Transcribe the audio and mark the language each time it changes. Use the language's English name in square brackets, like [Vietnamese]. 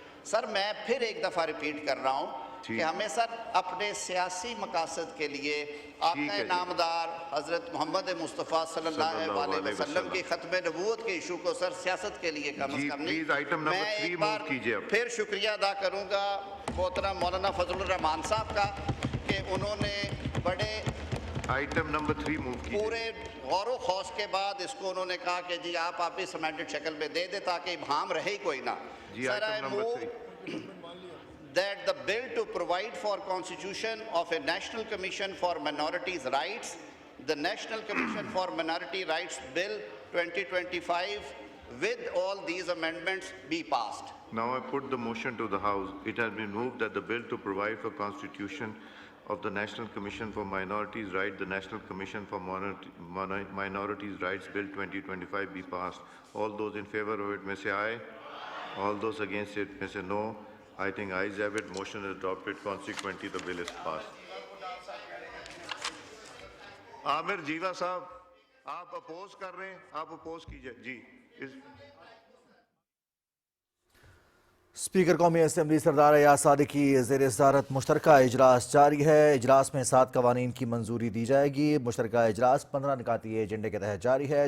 [Urdu] سر میں پھر ایک دفعہ ریپیٹ کر رہا ہوں کہ ہمیں سر اپنے سیاسی مقاصد کے لیے آقا نامدار حضرت محمد مصطفیٰ صلی اللہ علیہ وسلم کی ختم نبوت کے ایشو کو سر سیاست کے لیے کم از کم نہیں۔ میں ایک بار پھر شکریہ ادا کروں گا محترم مولانا فضل الرحمان صاحب کا کہ انہوں نے بڑے آئٹم نمبر 3 موو کیجئے۔ پورے غور و خوض کے بعد اس کو انہوں نے کہا کہ جی آپ اس امینڈڈ شکل میں دے دیں تاکہ ابہام رہے ہی کوئی نہ۔ سر [English] I move that the bill to provide for constitution of a National Commission for Minorities' Rights, the National Commission for Minority Rights Bill 2025, with all these amendments be passed. Now I put the motion to the House. It has been moved that the bill to provide for constitution of the National Commission for Minorities' Rights, the National Commission for Minorities' Rights Bill 2025 be passed. All those in favor of it may say aye. All those against it may say no. I think ayes have it. Motion is adopted. Consequently, the bill is passed. Amir Jiva Sahab, [Urdu] آپ oppose کر رہے ہیں, آپ oppose کیجئے جی. Speaker قومی assembly سردار ایاز صادقی زیر صدارت مشترکہ اجلاس جاری ہے. اجلاس میں 7 قوانین کی منظوری دی جائے گی. مشترکہ اجلاس 15 نکاتی ایجنڈے کے تحت جاری ہے.